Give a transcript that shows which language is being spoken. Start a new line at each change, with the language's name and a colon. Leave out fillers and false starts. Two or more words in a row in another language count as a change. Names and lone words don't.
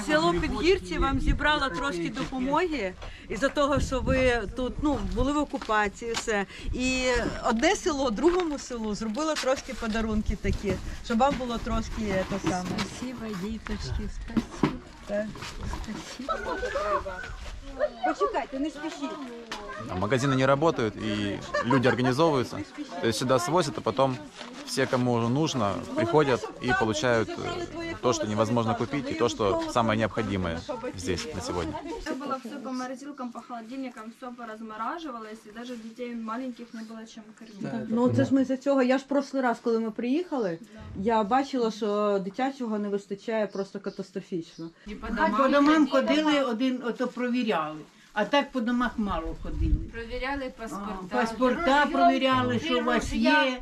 Ukrainian: Село Підгірці вам зібрало трошки допомоги із-за того, що ви тут були в окупації, все. І одне село, другому селу зробило трошки подарунки такі, щоб вам було трошки те саме. Спасибо, діточки, спасибо. Так. Почекайте, не спішіть.
Russian: Магазины не работают, и люди организовываются. То есть сюда свозят, а потом все, кому нужно, приходят и получают то, что невозможно купить, и то, что самое необходимое здесь на сегодня. Все было все по морозилкам, по холодильникам, все поразмораживалось, и даже детей маленьких не было чем кормить.
Ukrainian: Ну це ж ми за цього. Я ж прошлий раз, коли ми приїхали, я бачила, що дитячого не вистачає просто катастрофічно.
Russian: По домам ходили,
Ukrainian: один ото провіряли, а так по домах мало ходили. Провіряли Паспорта провіряли, що у вас є.